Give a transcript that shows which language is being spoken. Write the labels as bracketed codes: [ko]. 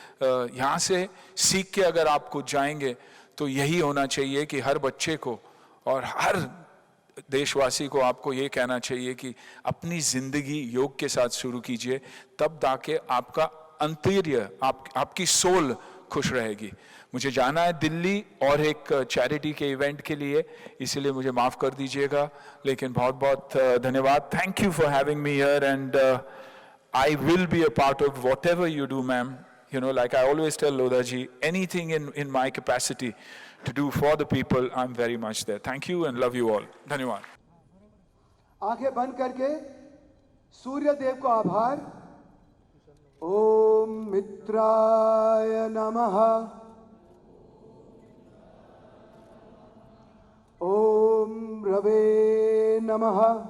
[hi] यहाँ से सीख के अगर आप कुछ जाएंगे तो यही होना चाहिए कि हर बच्चे को और हर देशवासी को आपको ये कहना चाहिए कि अपनी जिंदगी योग के साथ शुरू कीजिए, तब जाके आपका अंतर्य, आपकी सोल खुश रहेगी. मुझे जाना है दिल्ली और एक चैरिटी के इवेंट के लिए, इसलिए मुझे माफ कर दीजिएगा, लेकिन बहुत बहुत धन्यवाद. [en] Thank you for having me here and I will be a part of whatever you do ma'am. You know, like I always tell Lodha ji, anything in my capacity to do for the people, I'm very much there. Thank you and love you all. [hi] धन्यवाद. आंखें बंद करके सूर्य देव को आभार. [sa] ओम मित्राय नमः. ओम रवे नमः.